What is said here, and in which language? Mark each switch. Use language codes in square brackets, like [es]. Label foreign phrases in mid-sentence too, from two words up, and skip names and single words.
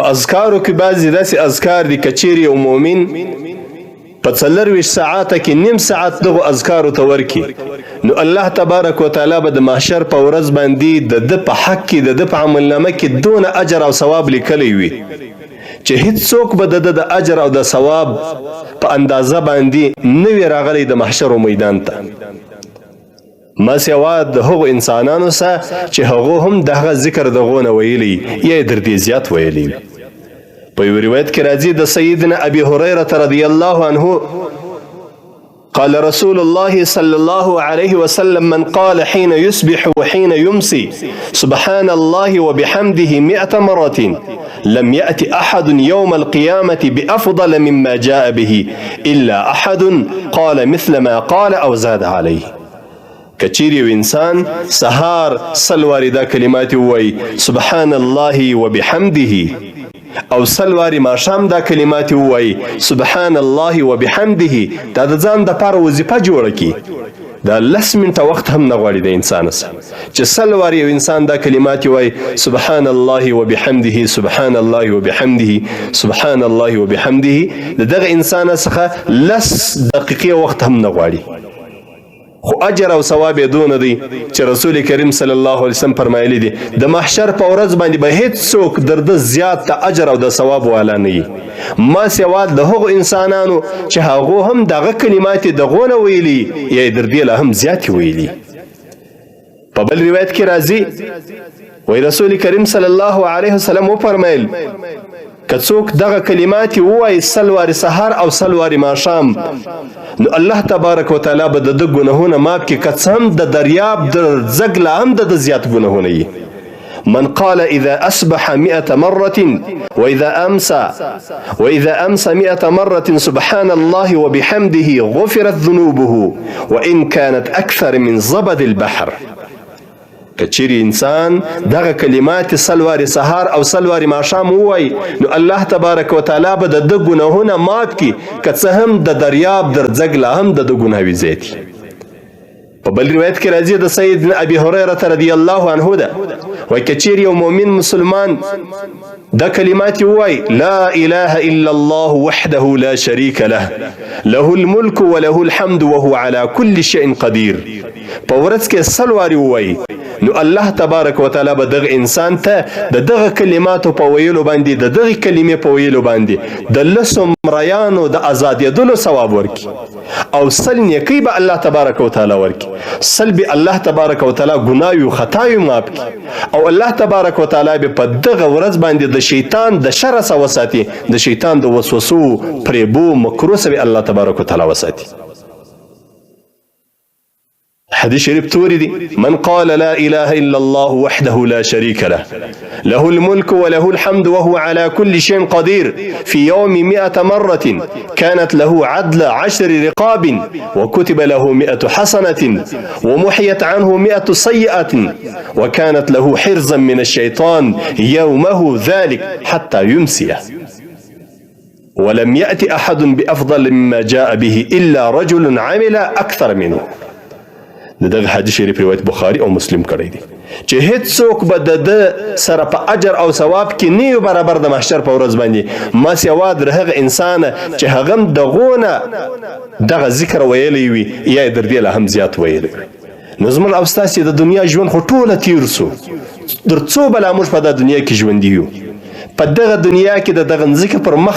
[ps] په اذکارو کې بعضې داسې اذکار دي که چیرې یو مؤمن په 24 ساعته کې نیم ساعت دغو اذکارو ته ورکړي نو الله تبارک وتعالی به د محشر په ورځ باندې د ده په حق کې د ده په عملنامه کې دونه اجر او ثواب لیکلی وي چې هیڅوک به د ده د اجر او د ثواب په اندازه باندې نه وي راغلی د محشر میدان ته ما سوا د هغو انسانانو سره چې هغو هم دغه ذکر دغو نه ویلی یا در دې زیات ویلی په یو روایت کې راځي د سیدنا ابي هريره [ar] رضی الله عنه قال رسول الله صلى الله عليه وسلم من قال حين يصبح وحين يمسي سبحان الله وبحمده 100 مرة لم يأت أحد يوم القيامة بأفضل مما جاء به إلا أحد قال مثل ما قال أو زاد عليه [ps] کچیری و انسان سهار سلواری دا کلمات وی [ar] سبحان الله وبحمده [ps] او سلواری ماښام دا کلمات وی [ar] سبحان الله وبحمده [ps] دا د ځان د پاره وظیفه جوړه کی دا 10 منټه وخت هم نه غواړي د انسان سره چې سلواری یو انسان دا کلمات وی [ar] سبحان الله وبحمده سبحان الله وبحمده سبحان الله وبحمده [ps] دغه انسان څخه 10 دقیقې وخت هم نه غواړي خو اجر او ثواب یې دونه دی چې رسول کریم [ar] صلی الله علیه وسلم [ps] فرمایلی دی د محشر په ورځ باندې به هیڅوک در ده زیات د اجر او د ثواب والا نه وي ما سوا د هغو انسانانو چې هغو هم دغه کلمات دغو نه ویلي یا یې در دې لا هم زیاتې ویلي په بل روایت کې راځي وی رسول کریم [ar] صلی الله علیه وسلم [ps] وفرمایل که څوک دغه کلمات ووایي سلوارې سهار او سلوارې ماښام نو الله تبارک وتعالی به د ده ګناهونه ماف کړي که څه هم د دریاب د ځګ لا هم د ده زیات ګناهونه وي [ar] من قال إذا أصبح 100 مرة وإذا أمسى 100 مرة سبحان الله وبحمده غفرت ذنوبه وإن كانت أكثر من زبد البحر [ps] کچری انسان دغه کلمات سلواری سهار او سلواری ماښام ووایي نو الله تبارک وتعالی به د ده ګناهونه مات کړي که څه هم د دریاب در ځګ لا هم د ده ګناهوي زیاتي په بل روایت کې راځي د سیدنا ابي هريره [ar] رضی الله عنه [ps] ده وایي که چیرې یو مؤمن مسلمان دا کلمات ووایي لا [ar] اله الا الله وحده لا شريك له له الملك وله الحمد وهو على كل شيء قدير [ps] په ورځ کې سلواری ووایي نو الله تبارک وتعالی به دغه انسان ته د دغه کلماتو په ویلو باندې د دغه کلمې په ویلو باندې د 10 مریانو د آزادېدلو ثواب ورکړي او 100 نیکۍ به الله تبارک وتعالی ورکړي 100 به الله تبارک وتعالی ګناه او خطا یې معاف کړي او الله تبارک وتعالی به په دغه ورځ باندې د شیطان د شر څخه وساتي د شیطان د وسوسو پریبو مکروه څخه الله تبارک وتعالی وساتي [ar] حديث شريف توردي من قال لا إله إلا الله وحده لا شريك له له الملك وله الحمد وهو على كل شيء قدير في يوم 100 مرة كانت له عدل 10 رقاب وكتب له 100 حسنة ومحيت عنه 100 سيئة وكانت له حرزا من الشيطان يومه ذلك حتى يمسيه ولم يأت أحد بأفضل مما جاء به إلا رجل عمل أكثر منه [ps] دغه حدیث شریف روایت بخاری او مسلم کړی دی چې هیڅوک به د سره په اجر او ثواب کې نه برابر د محشر په ورځ باندې ما سوا د هغه انسان چې هغه دغونه دغه ذکر ویلی وي یا در دې له هم زیات ویلی نو زموږ او ستاسې د دنیا ژوند خو ټوله تیر سو تر څو بلا موږ په د دنیا کې ژوندي یو په دغه دنیا کې د دغه ځکه پر مخ